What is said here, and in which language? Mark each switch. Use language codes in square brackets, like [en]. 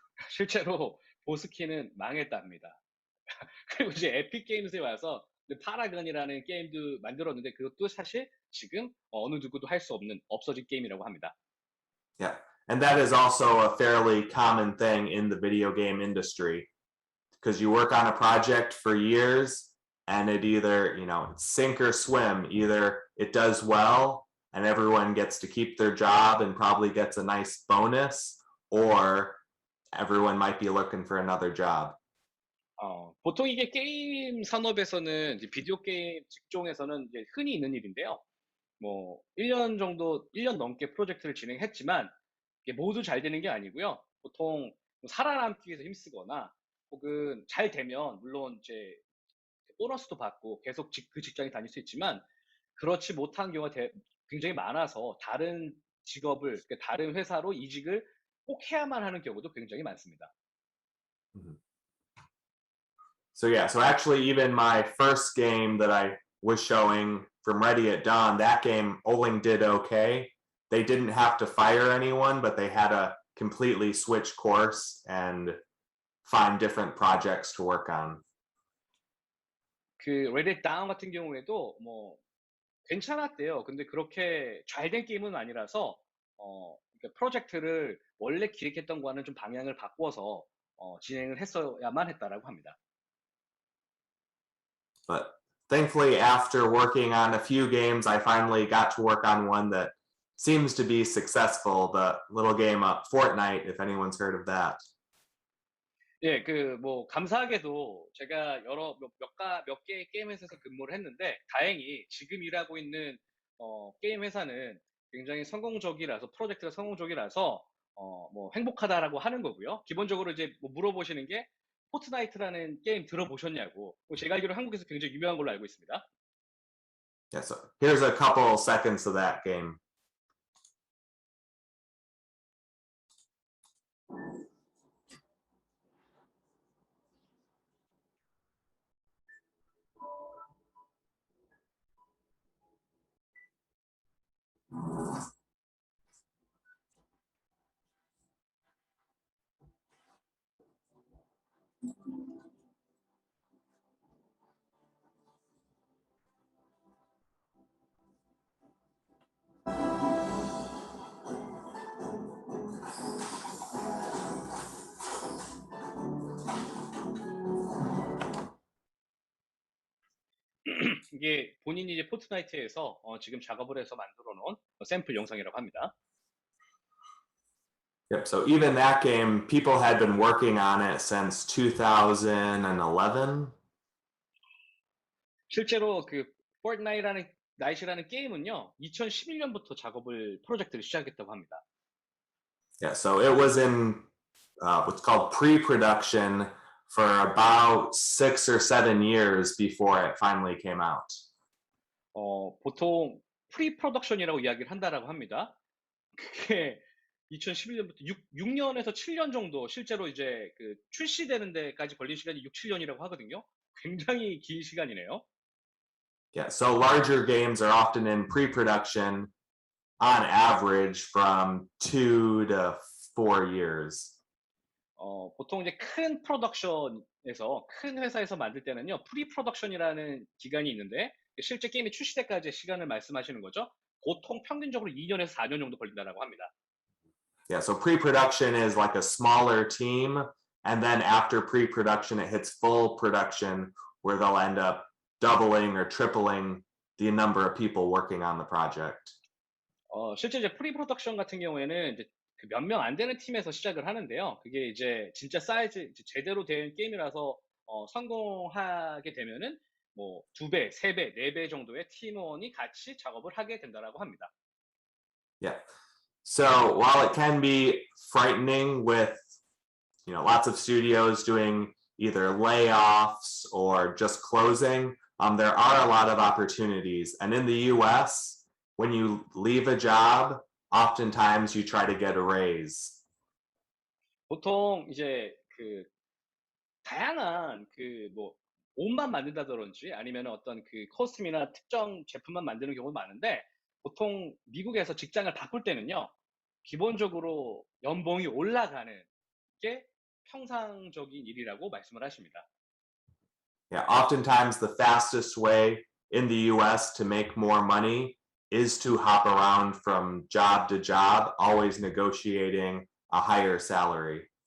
[ko] 실제로 보스키는 망했답니다. 그리고 이제 에픽 게임즈에 와서 파라건이라는 게임도 만들었는데 그것도 사실 지금 어느 누구도 할 수 없는 없어진 게임이라고 합니다. [en] Yeah. And that is also a fairly common thing in the video game industry because you work on a project for years and it either, sink or swim. Either it does well and everyone gets to keep their job and probably gets a nice bonus, or everyone might be looking for another job. [ko] 보통 이게 게임 산업에서는 이제 비디오 게임 직종에서는 이제 흔히 있는 일인데요. 뭐 1년 정도, 1년 넘게 프로젝트를 진행했지만 이게 모두 잘 되는 게 아니고요. 보통 살아남기 위해서 힘쓰거나 혹은 잘 되면 물론 이제 보너스도 받고 계속 그 직장에 다닐 수 있지만 그렇지 못한 경우가 굉장히 많아서 다른 직업을, 그러니까 다른 회사로 이직을 꼭 해야만 하는 경우도 굉장히 많습니다. [en] So yeah, so actually even my first game that I was showing from Ready at Dawn, that game Oling did okay. They didn't have to fire anyone, but they had to completely switch course and find different projects to work on. [ko] 그 Ready Down 같은 경우에도 뭐 괜찮았대요. 근데 그렇게 잘 된 게임은 아니라서 그러니까 프로젝트를 원래 기획했던 거와는 좀 방향을 바꿔서 진행을 했어야만 했다라고 합니다. [en] But thankfully, after working on a few games, I finally got to work on one that seems to be successful. The little game Fortnite, if anyone's heard of that. [ko] 예, 그 뭐 감사하게도 제가 몇 개의 게임 회사에서 근무를 했는데 다행히 지금 일하고 있는 게임 회사는 굉장히 성공적이라서 프로젝트가 성공적이라서 뭐 행복하다라고 하는 거고요. 기본적으로 이제 뭐 물어보시는 게 포트나이트라는 게임 들어보셨냐고. 제가 알기로 한국에서 굉장히 유명한 걸로 알고 있습니다. [en] Yeah, so here's a couple seconds of that game. [ko] 이게 본인이 이제 포트나이트에서 지금 작업을 해서 만들어 놓은 샘플 영상이라고 합니다. [en] Yep, so even that game, people had been working on it since 2011. [ko] 실제로 그 포트나이트라는 게임은요, 2011년부터 프로젝트를 시작했다고 합니다. [en] Yeah, so it was in what's called pre-production for about 6 or 7 years before it finally came out. [ko] 보통 프리프로덕션이라고 이야기를 한다라고 합니다. 그게 2011년부터 6년에서 7년 정도 실제로 이제 그 출시되는 데까지 걸린 시간이 6, 7년이라고 하거든요. 굉장히 긴 시간이네요. [en] Yeah, so larger games are often in pre-production on average from 2 to 4 years. [ko] 보통 이제 큰 프로덕션에서 큰 회사에서 만들 때는요, 프리프로덕션이라는 기간이 있는데 실제 게임이 출시 때까지의 시간을 말씀하시는 거죠. 보통 평균적으로 2년에서 4년 정도 걸린다라고 합니다. [en] Yeah, so pre-production is like a smaller team, and then after pre-production, it hits full production where they'll end up doubling or tripling the number of people working on the project. [ko] 실제 이제 프리프로덕션 같은 경우에는 이제 몇 명 안 되는 팀에서 시작을 하는데요. 그게 이제 진짜 사이즈 제대로 된 게임이라서 성공하게 되면은 뭐 2배, 3배, 4배 정도의 팀원이 같이 작업을 하게 된다라고 합니다. [en] Yeah. So while it can be frightening with, lots of studios doing either layoffs or just closing, there are a lot of opportunities. And in the US, when you leave a job, oftentimes you try to get a raise. [ko] 보통 이제 그 다양한 그 뭐 옷만 만든다든지 아니면 어떤 그 코스튬이나 특정 제품만 만드는 경우가 많은데 보통 미국에서 직장을 바꿀 때는요. 기본적으로 연봉이 올라가는 게 평상적인 일이라고 말씀을 하십니다. [en] Yeah, oftentimes the fastest way in the US to make more money is to hop around from job to job, always negotiating a higher salary.